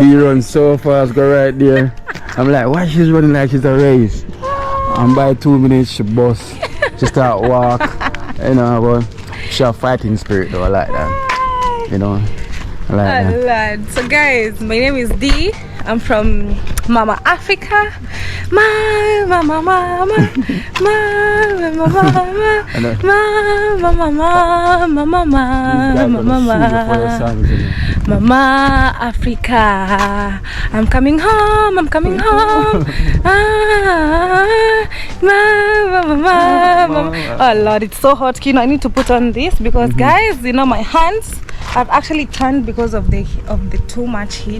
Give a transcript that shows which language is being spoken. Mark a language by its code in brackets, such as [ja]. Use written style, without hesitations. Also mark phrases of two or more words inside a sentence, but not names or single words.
[en] be run so fast, go right there." I'm like, why she's running like she's a race? And by 2 minutes she bust, she start walk. You know, but she a fighting spirit though. I like that. You know, I like that. Lord. So guys, my name is Dee. I'm from Mama Africa. Mama, mama, mama, mama, mama, Mama Africa. I'm coming home. I'm coming home. Oh Lord, it's so hot, Kino. I need to put on this because guys, you know, my hands I've actually turned because of the too much heat.